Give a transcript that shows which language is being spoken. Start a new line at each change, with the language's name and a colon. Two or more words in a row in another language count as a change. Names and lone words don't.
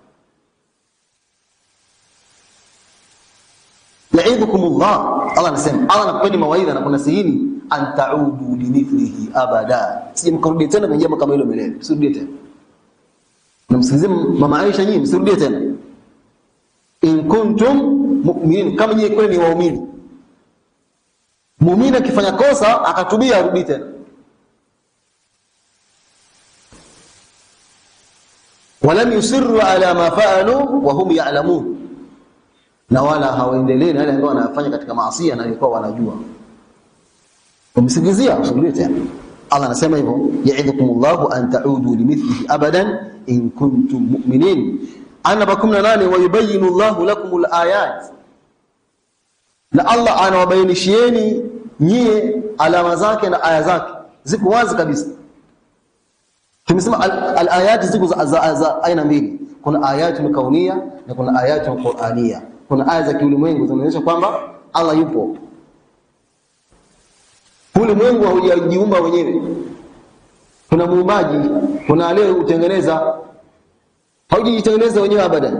Swahili: Yaidhukumullah, Allah anasema, Allah anakupeni mawaidha na kunasihini,
Arabic: أن تعودوا لمثله أبدا,
Swahili: sije mkarudi tena kwenye jambo kama hilo milele, msirudie tena. Na msikilize mama Aisha, nyinyi msirudie tena.
Arabic: إن كنتم مؤمنين,
Swahili: kama nyinyi kweli ni waumini. Muumini akifanya kosa akatubia, arudi tena.
Arabic: ولم يصروا على ما فعلوا وهم يعلمون,
Swahili: na wala hawaendelee na yale ambayo wanafanya katika maasi na walikuwa wanajua. Kumsingizia usirudie tena. Allah anasema hivyo,
Arabic: يعظكم الله أن تعودوا لمثله أبدا إن كنتم مؤمنين.
Swahili: Ana ba 18,
Arabic: ويبين الله لكم الآيات,
Swahili: na Allah anawabainishieni nyie alama zake na aya zake, ziko wazi kabisa. Tumesema al-ayat ziko za aina mbili, kuna
Arabic: آيات كونية
Swahili: na kuna
Arabic: آيات قرآنية.
Swahili: Kuna aya za kiulimwengu zinaonyesha kwamba Allah yupo. Ulimwengu haujajiumba wenyewe, kuna muumbaji, kuna aliyeutengeneza, haujitengeneza wenyewe abadan.